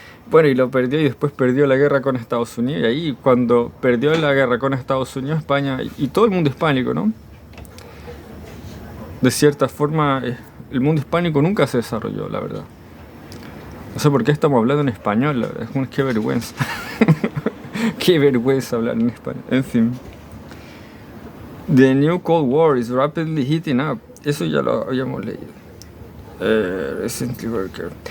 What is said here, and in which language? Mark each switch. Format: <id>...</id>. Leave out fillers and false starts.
<es>Bueno, y lo perdió, y después perdió la guerra con Estados Unidos. Y ahí, cuando perdió la guerra con Estados Unidos, España y todo el mundo hispánico, ¿no? De cierta forma, el mundo hispánico nunca se desarrolló, la verdad. No sé por qué estamos hablando en español, la verdad. Qué vergüenza. Qué vergüenza hablar en español. En fin.</es> <en>The new Cold War is rapidly heating up.</en> <es>Eso ya lo habíamos leído.</es> <en>Recently worker.</en>